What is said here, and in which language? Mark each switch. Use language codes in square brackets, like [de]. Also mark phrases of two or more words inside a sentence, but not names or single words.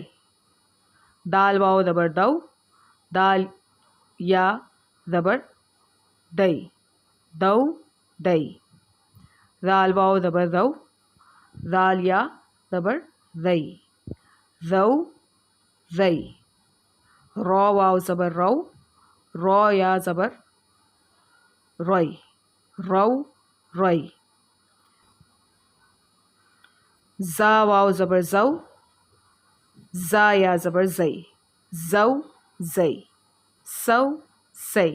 [ur] دال واو زبر دو، دال یا زبر دئی دو دئی. زال واو زبر زو، زال یا زبر زئی زو زئی. رو واو زبر رو، رو یا زبر روئی رو روئی. زا واو زبر زو، زا یا زبر زئی زو زئی سو سی.